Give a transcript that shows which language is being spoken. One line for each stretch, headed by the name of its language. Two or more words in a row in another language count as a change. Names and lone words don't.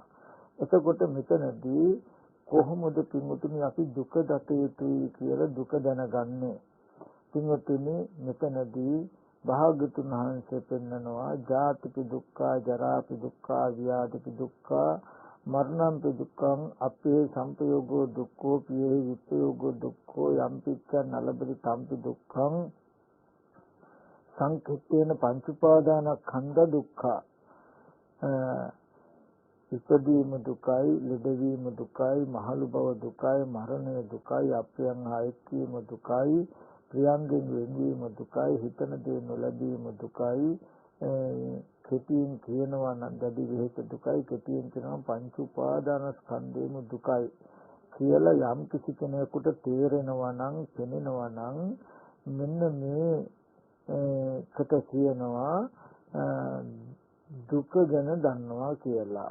Sinhala: එතකොට මෙතනදී කොහොමද පින්වතුනි අපි දුක දත යුතුයි කියලා දුක දැනගන්නේ? පින්වතුනි, මෙතනදී භාග්‍යවතුන් වහන්සේ පෙන්නනවා
Pali: ජාතිපි දුක්ඛා, ජරාපි දුක්ඛා, ව්‍යාධිපි දුක්ඛා, මරණම්පි දුක්ඛං, අපේ සංපයෝගෝ දුක්ඛෝ, පියේ විපයෝගෝ දුක්ඛෝ, යම්පිච්ඡ නලබති තම්පි දුක්ඛං, සංකිට්ඨේන පංච උපාදානස්කන්ධ දුක්ඛා.
Sinhala: ඉපදීම දුකයි, ලෙඩවීම දුකයි, මහලු බව දුකයි, මරණය දුකයි, අපයන් ආයත්වීම දුකයි, ප්‍රියංගෙන් වෙන්වීම දුකයි, හිතන දේ නොලැබීම දුකයි, කෙටියෙන් කියනවා නම් දැඩි වෙහෙස දුකයි, කෙටියෙන් කියනවා පංච උපාදානස්කන්ධේම දුකයි කියලා යම් කිසි කෙනෙකුට තේරෙනවා නම්, පෙනෙනවා නම්, මෙන්න මේ කට කියනවා දුක ගැන දන්නවා කියලා.